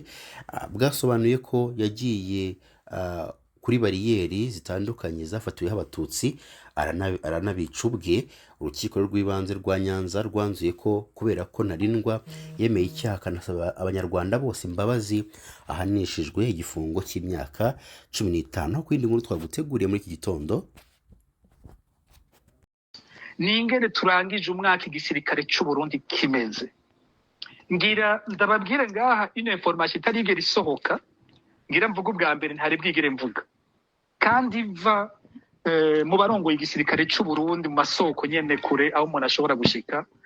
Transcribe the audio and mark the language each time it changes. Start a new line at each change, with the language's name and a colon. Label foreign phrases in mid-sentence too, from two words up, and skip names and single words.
Kinyarwanda: Bwasobanuye ko yagiye kuri bariyeri zitandukanye zafatiweho Abatutsi aranabica ubwe. Urukiko rw'ibanze rwa Nyanza rwanzuye ko kubera ko Ntarindwa yemeye icyaha akanasaba abanyarwanda bose imbabazi, ahanishijwe igifungo cy'imyaka 15. Ku yindi nkuru twaguteguriye muri iki gitondo,
Rundi: ni ingene turangije umwaka igisirikare cy'u Burundi kimeze. Ngira ndababwire ngaha ino information itarigera isohoka, ngira mvuga ubwa mbere ntari bwigere mvuga, kandi va mu barongoye igisirikare cy'u Burundi mu masoko nyene kure aho umuntu ashobora gushika.